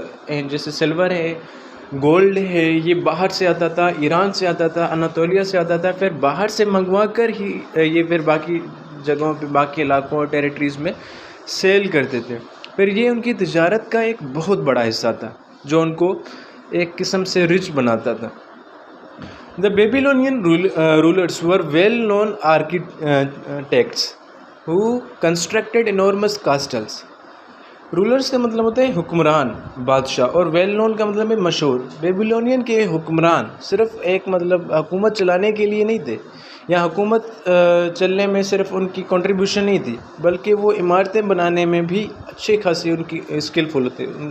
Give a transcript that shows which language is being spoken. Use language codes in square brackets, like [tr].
[ur] ہیں، جیسے سلور ہے، گولڈ ہے، یہ باہر سے آتا تھا، ایران سے آتا تھا، اناتولیا سے آتا تھا، پھر باہر سے منگوا کر ہی یہ پھر باقی جگہوں پہ، باقی علاقوں اور ٹیریٹریز میں سیل کرتے تھے۔ پھر یہ ان کی تجارت کا ایک بہت بڑا حصہ تھا جو ان کو ایک قسم سے رچ بناتا تھا. [en] The Babylonian rulers were well-known architects who constructed enormous castles. [ur] Rulers کا مطلب ہوتا ہے حکمران، بادشاہ، اور ویل نون کا مطلب ہے مشہور. بیبیلونین کے حکمران صرف ایک مطلب حکومت چلانے کے لیے نہیں تھے، یا حکومت چلنے میں صرف ان کی کنٹریبیوشن نہیں تھی، بلکہ وہ عمارتیں بنانے میں بھی اچھے خاصی ان کی اسکلفل ہوتے.